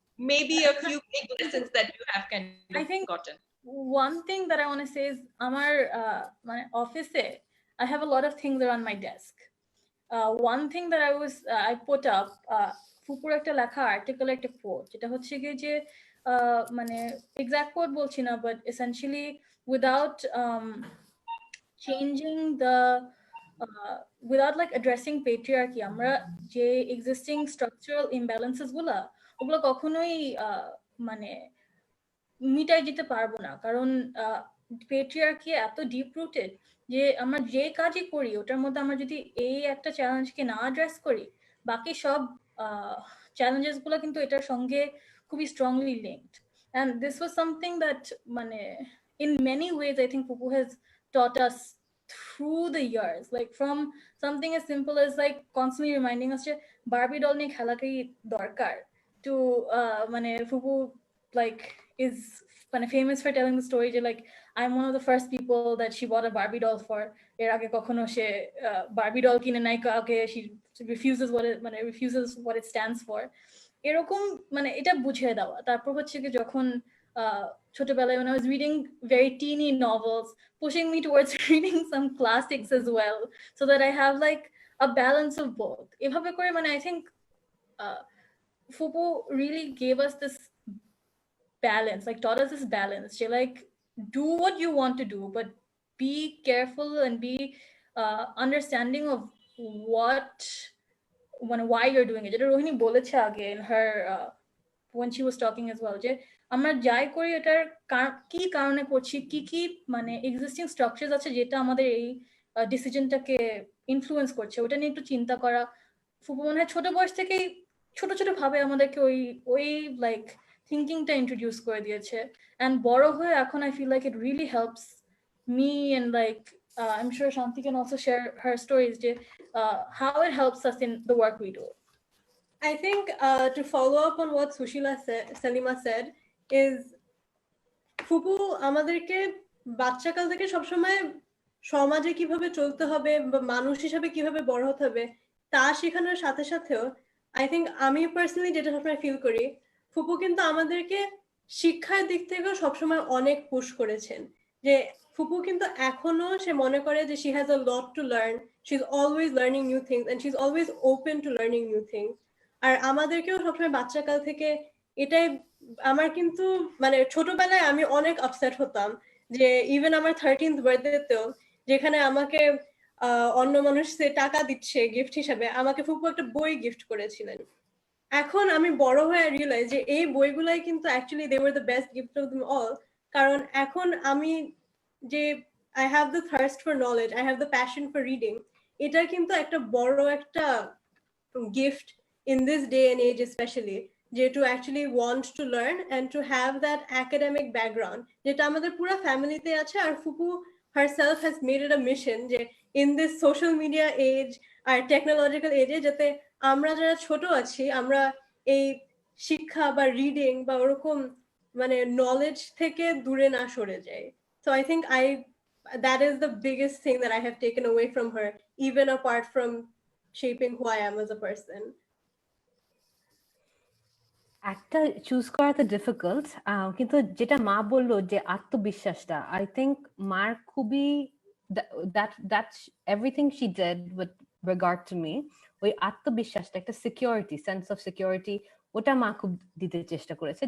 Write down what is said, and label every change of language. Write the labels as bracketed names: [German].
[English] Maybe a few big lessons that you have gotten. One thing that I want to say is [Bangla] আমার মানে অফিসে [English] I have a lot of things around my desk. One thing that I put up, [Bangla] ফুপুর একটা লেখা article, একটা coat, যেটা হচ্ছে কি যে মানে এক্সাক্ট কোট বলছি না, but essentially without [English] changing the without like addressing patriarchy, [Bangla] আমরা যে [English] existing structural imbalances [Bangla] ওগুলো কখনোই মানে মিটাই যেতে পারবো না, কারণ পেট্রিয়ার্কি এত ডিপ রুটেড যে আমরা যে কাজই করি ওটার মধ্যে আমরা যদি এই একটা চ্যালেঞ্জকে না অ্যাড্রেস করি, বাকি সব চ্যালেঞ্জেস গুলো কিন্তু এটার সঙ্গে খুবই strongly linked. [English] and this was something that মানে in many ways I think Pupu has taught us through the years, like from something as simple as like constantly reminding us [Bangla] যে বারবি ডল নিয়ে খেলাটাই দরকার, [English] to মানে Pupu like is kind of famous for telling the story যে like I'm one of the first people that she bought a Barbie doll for. [Bangla] এর আগে কখনো সে Barbie doll কিনে নাই কাউকে, [English] she refuses what it stands for. [Bangla] এরকম মানে এটা বুঝিয়ে দেওয়া। তারপর হচ্ছে কি যখন ছোটবেলায় [English] when I was reading very teeny novels, pushing me towards reading some classics as well, so that I have like a balance of both. [Bangla] এভাবে করে মানে [English] I think Fupu really gave us this balance, like taught us this balance. She like do what you want to do, but be careful and be understanding of what why you're doing it. [Bangla] যেটা রোহিণী বলেছে আগে [English] in her when she was talking as well, [Bangla] যে আমরা যাই করি এটার কি কারণে করছি, কি মানে এক্সিস্টিং স্ট্রাকচারস আছে যেটা আমাদের এই ডিসিশনটাকে ইনফ্লুয়েন্স করছে, ওটা নিয়ে একটু চিন্তা করা। ফুপু মনে হয় ছোট বয়স থেকেই ছোট ছোট ভাবে আমাদেরকে ওই লাইক থিঙ্কিংটা ইন্ট্রোডিউস করে দিয়েছে। [English] and [Bangla] বড় হয়ে এখন [English] I feel like it really helps me and like I'm sure Shanti can also share her stories, how it helps us in the work we do. I think to follow up on what Salima said is [Bangla] ফুপু আমাদেরকে বাচ্চাকাল থেকে সবসময় সমাজে কিভাবে চলতে হবে বা মানুষ হিসেবে কিভাবে বড় হতে হবে তা শেখানোর সাথে সাথেও [English] I think [Bangla] আমি পার্সোনালি যেটা সবসময় ফিল করি, ফুপু কিন্তু আমাদেরকে শিক্ষার দিক থেকেও সবসময় অনেক পুশ করেছেন। যে ফুপু কিন্তু এখনো সে মনে করে যে [English] she has a lot to learn, she's always learning new things and she's always open to learning new things. [Bangla] আর আমাদেরকেও সবসময় বাচ্চাকাল থেকে এটাই, আমার কিন্তু মানে ছোটবেলায় আমি অনেক আপসেট হতাম যে ইভেন আমার 13th বার্থডেতেও যেখানে আমাকে অন্য মানুষ টাকা দিচ্ছে গিফট হিসাবে, আমাকে ফুপু একটা বই গিফট করেছিলেন। এখন আমি বড় হয়ে রিয়েলাইজ যে এই বইগুলাই কিন্তু actually [English] They were the best gift of them all. [Bangla] কারণ এখন আমি যে [English] I have the thirst for knowledge, I have the passion for reading, [Bangla] এটা কিন্তু একটা বড় একটা gift [English] in this day and age especially, to actually want to learn and to have that academic background [Bangla] যেটা আমাদের পুরো ফ্যামিলিতে আছে। আর ফুপু [English] herself has made it a mission [Bangla] যে [English] in this social media age [Bangla] আর technological age যাতে আমরা যারা ছোট আছি আমরা এই শিক্ষা বা রিডিং বা ওরকম মানে নলেজ থেকে দূরে না সরে যাই। [English] So I think that is the biggest thing that I have taken away from her, even apart from shaping who I am as a person. [Bangla] একটা চুজ করা তো ডিফিকাল্ট, কিন্তু যেটা মা বললো যে আত্মবিশ্বাসটা, [English] I think মার খুবই that's everything she did with regard to me, [Bangla] ওই আত্মবিশ্বাসটা, একটা সিকিউরিটি, সেন্স অফ সিকিউরিটি, ওটা মা খুব দিতে চেষ্টা করেছে।